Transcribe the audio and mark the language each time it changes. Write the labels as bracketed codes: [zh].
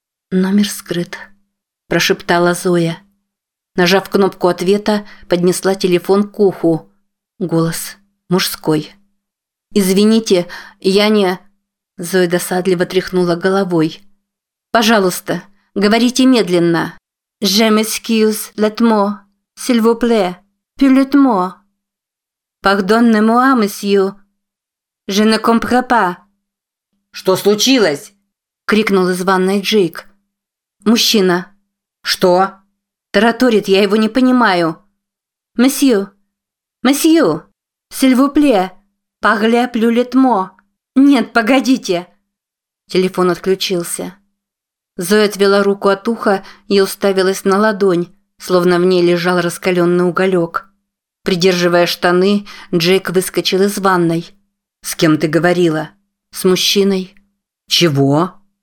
[ru] «Номер скрыт», – прошептала Зоя. Нажав кнопку ответа, поднесла телефон к уху. Голос мужской. «Извините, я не...» Зоя досадливо тряхнула головой. «Пожалуйста, говорите медленно». [fr] «Je m'excuse, laisse-moi, s'il vous plaît, puis laisse-moi. Pardonnez-moi, monsieur. Je ne comprends pas». [ru] «Что случилось?» – крикнул из ванной Джейк. «Мужчина». «Что?» «Тараторит, я его не понимаю». [fr] «Monsieur, s'il vous plaît, parlez plus lentement. [ru] Нет, погодите». Телефон отключился. Зоя отвела руку от уха и уставилась на ладонь, словно в ней лежал раскаленный уголек. Придерживая штаны, Джейк выскочил из ванной. «С кем ты говорила?» «С мужчиной». «Чего?»